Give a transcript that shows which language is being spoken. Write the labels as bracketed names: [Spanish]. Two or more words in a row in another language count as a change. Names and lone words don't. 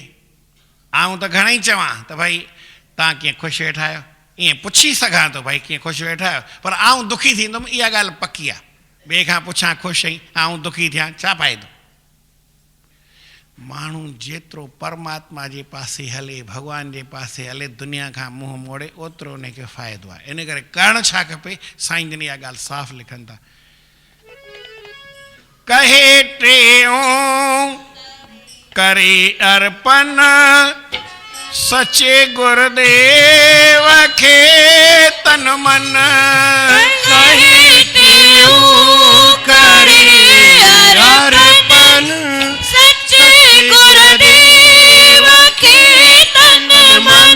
[Sindhi] आऊं त घणेई चवां त भई तव्हां कीअं ख़ुशि वेठा आहियो, ईअं पुछी सघां थो भई कीअं ख़ुशि वेठा आहियो, पर आऊं दुखी थींदुमि, इहा ॻाल्हि पकी आहे। ॿिए खां पुछां ख़ुशि आहीं, आऊं दुखी थियां, छा फ़ाइदो? माण्हू जेतिरो परमात्मा जे पासे हले, भॻवान जे पासे हले, दुनिया खां मुंहुं मोड़े, ओतिरो उनखे फ़ाइदो आहे। इन करे करणु छा खपे? साईं जन इहा ॻाल्हि साफ़ लिखनि था, कहे टेऊं करे अर्पण सचे गुरुदेव खे तन मन, [Hindi] कहे टेऊं करे अर्पण सच्चे गुरुदेव के तन मन,